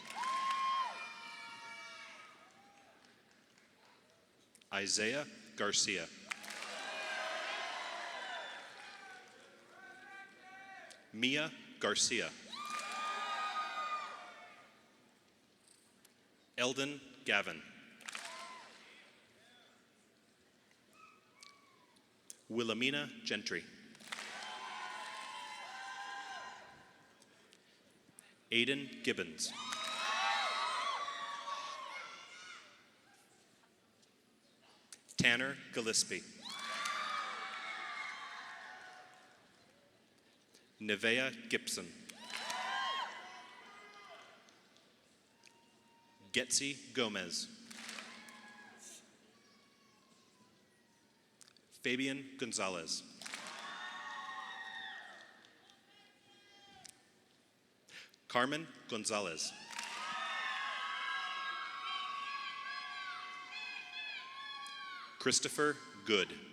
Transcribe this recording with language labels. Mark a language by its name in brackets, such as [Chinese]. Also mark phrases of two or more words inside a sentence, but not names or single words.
[English] Isaiah Garcia. Mia Garcia. Eldon Gavin. Wilhelmina Gentry. Aiden Gibbons. Tanner Gillespie. Nevea Gibson. Getzi Gomez. Fabian Gonzalez. Carmen Gonzalez. Christopher Good.